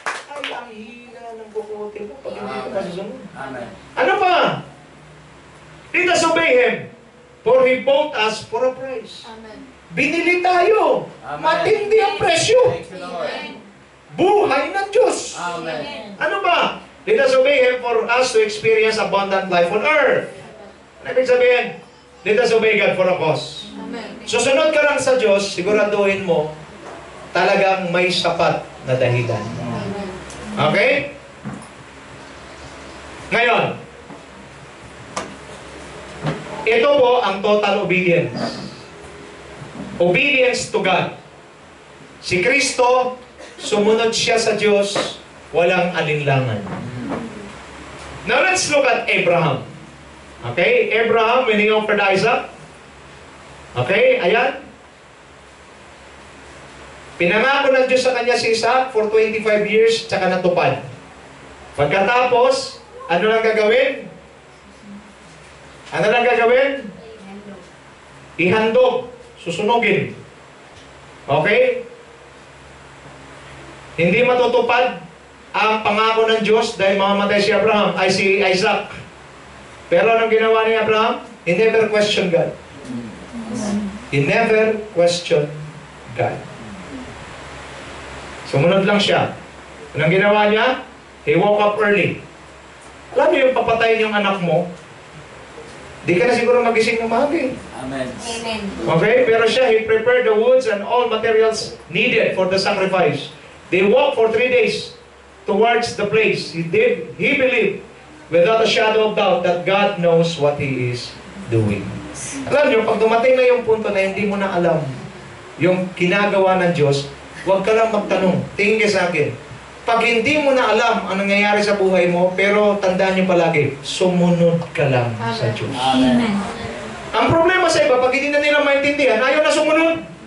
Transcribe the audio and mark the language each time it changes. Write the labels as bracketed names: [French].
[Filipino] Ay, ang hina ng bukutin mo pag hindi ka susunod. Amen. Ano pa? [English] Let us obey Him, for He bought us for a price. Amen. [Filipino] Binili tayo. Amen. Matindi ang presyo. [English] Thank you, Lord. [Filipino] Buhay ng Diyos. Amen. Ano ba? [English] Let us obey Him for us to experience abundant life on earth. [Filipino] Ano ibig sabihin? [English] Let us obey God for a cause. Amen. [Filipino] Susunod ka lang sa Diyos, siguraduhin mo, talagang may sapat na dahilan. Amen. Okay? Ngayon, ito po ang [English] total obedience. Obedience to God. [Filipino] Si Kristo, sumunod siya sa Diyos, walang alinlangan. [English] Now let's look at Abraham. Okay? Abraham, when he offered Isaac. [Filipino] Okay? Ayan. Pinangako ng Diyos sa kanya si Isaac [English] for 25 years, [Filipino] tsaka natupad. Pagkatapos, ano lang gagawin? Ano lang gagawin? Ihandog. Susunugin. Okay? Hindi matutupad ang pangako ng Diyos dahil mamamatay si Abraham, ay si Isaac. Pero anong ginawa ni Abraham? [English] He never questioned God. He never questioned God. [Filipino] Sumunod lang siya. Anong ginawa niya? [English] He woke up early. [Filipino] Alam niyo yung papatayin yung anak mo, di ka na siguro magising ng maaga eh. Amen. Amen. Okay? Pero siya, [English] he prepared the woods and all materials needed for the sacrifice. They walked for 3 days towards the place. He believed without a shadow of doubt that God knows what He is doing. [Filipino] Alam niyo, pag dumating na yung punto na hindi mo na alam yung ginagawa ng Diyos, huwag ka lang magtanong. Tingin ka sa akin. Pag hindi mo na alam ang nangyayari sa buhay mo, pero tandaan niyo palagi, sumunod ka lang sa Diyos. Amen. Ang problema sa iba, pag hindi na nila maintindihan, ayaw na sumunod.